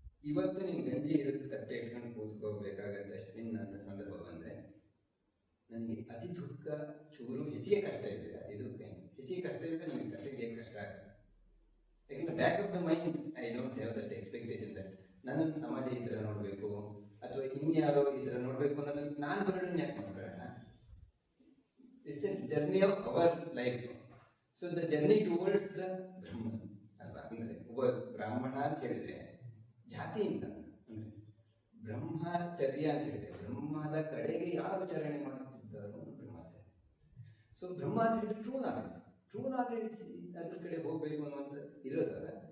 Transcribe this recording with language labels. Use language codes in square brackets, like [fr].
[kn] ಇವತ್ತು ನೀವು ಗಂಜಿ ಹಿಡಿದು ತಟ್ಟೆ ಇಟ್ಕೊಂಡು ಕೂತ್ಕೋಬೇಕಾಗತ್ತೆ ಅಷ್ಟೇನು ನನ್ನ ಸಂದರ್ಭ ಬಂದರೆ ನನಗೆ ಅತಿ ದುಃಖ ಚೂರು ಹೆಚ್ಚಿಗೆ ಕಷ್ಟ ಇದೆ. ಅತಿ ದುಃಖ ಹೆಚ್ಚಿಗೆ ಕಷ್ಟ ಇದ್ದರೆ ನನಗೆ ಕಷ್ಟಕ್ಕೆ ಕಷ್ಟ ಆಗುತ್ತೆ. ಯಾಕೆಂದರೆ [en] back of the mind I don't have that expectation that [kn] ನನ್ನನ್ನು ಸಮಾಜ ಈ ಥರ ನೋಡಬೇಕು ಅಥವಾ ಇನ್ಯಾರೋ ಈ ಥರ ನೋಡಬೇಕು ಅನ್ನೋದನ್ನು ನಾನು ಬರ್ಡನ್ ಯಾಕೆ ಮಾಡಬೇಡ. [en] It's a journey of our life. So the journey towards the Brahman ಅಲ್ವಾ. [kn] ಅಂದರೆ ಒಬ್ಬ ಬ್ರಾಹ್ಮಣ ಅಂತ ಹೇಳಿದರೆ ಜಾತಿ ಅಂತ ಅಂದರೆ ಬ್ರಹ್ಮಚರ್ಯ ಅಂತ ಹೇಳಿದರೆ ಬ್ರಹ್ಮದ ಕಡೆಗೆ ಯಾರು ಚರಣೆ ಮಾಡುತ್ತಿದ್ದಾರೋ ಬ್ರಹ್ಮಚರ್ಯ. ಸೊ ಬ್ರಹ್ಮ ಅಂತ ಹೇಳಿದ್ರೆ ಟ್ರೂ ನಾಲೆಡ್ಜ್ ಅದ್ರ ಕಡೆ ಹೋಗಬೇಕು ಅನ್ನುವಂಥ ಇರೋದಲ್ಲ.